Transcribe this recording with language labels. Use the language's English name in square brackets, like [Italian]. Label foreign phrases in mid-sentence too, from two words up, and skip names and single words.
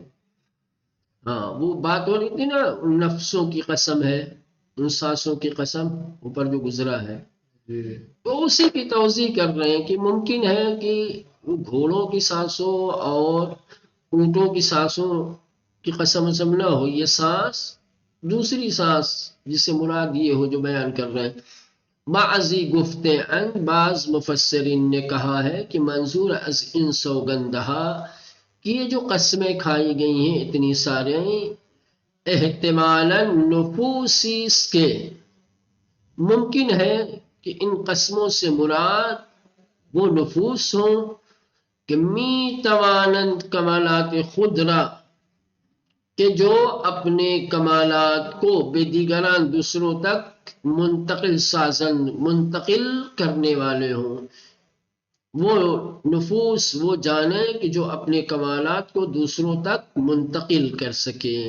[Urdu] ہاں، وہ بات ہو رہی تھی نا، ان نفسوں کی قسم ہے، ان سانسوں کی قسم اوپر جو گزرا ہے، تو اسی کی توضیح کر رہے ہیں کہ ممکن ہے کہ گھوڑوں کی سانسوں اور اونٹوں کی سانسوں کی قسم نہ ہو، یہ سانس دوسری سانس جس سے مراد یہ ہو جو بیان کر رہے ہیں. [Persian] بعضی گفته‌اند [Urdu] بعض مفسرین نے کہا ہے کہ [Persian] منظور از ان سوگندہا [Urdu] کہ یہ جو قسمیں کھائی گئی ہیں اتنی سارے [Persian] احتمالاً نفوسی [Urdu] کے ممکن ہے کہ ان قسموں سے مراد وہ نفوس ہوں کہ [Persian] می توانند کمالات خود را [Urdu] کہ جو اپنے کمالات کو [Persian] بے دیگران [Urdu] دوسروں تک [Persian] منتقل سازند، [Urdu] منتقل کرنے والے ہوں. وہ نفوس، وہ جانیں کہ جو اپنے کمالات کو دوسروں تک منتقل کر سکیں.